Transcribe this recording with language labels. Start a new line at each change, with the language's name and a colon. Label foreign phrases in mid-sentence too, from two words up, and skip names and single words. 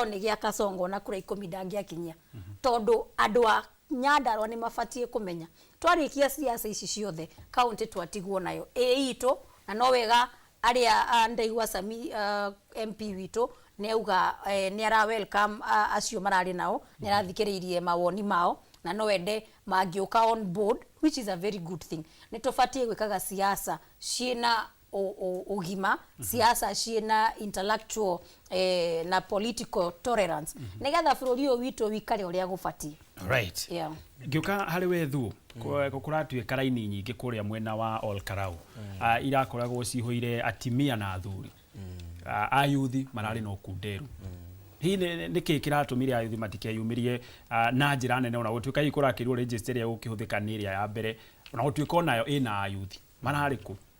Kikuyu: ni gia Kasongo na kura 10 ndangiakinyia tondu andu a Nyandarua ni mafatie kumenya twarikia siasa ici ciothe county twatigwo nayo itu na no wega aria ndaigwa Sami MP witu neuga ni ara welcome acio marari nao ni arathikiririe mawoni mao na no wende mangiuka
English: on board which is a very good thing
Kikuyu: ni tufatie gwikaga siasa ciina ugima siasa ciina intellectual na
English: political tolerance
Kikuyu: nigetha bururi uyu witu wikare uria gufatie.
English: Right. Yeah.
Kikuyu: Ngiuka hari wethu kuratwika raini nyingi kuria mwena wa Olkalau irakoragwo cihoire atimia na athuri ayuthi marari no kunderu hi niki kiratumire ayuthi matikeyumirie na njira nene ona gutwika ikurakirwo register ya gukihuthika ni iria ya mbere ona gutwika onayo ina ayuthi marari ku.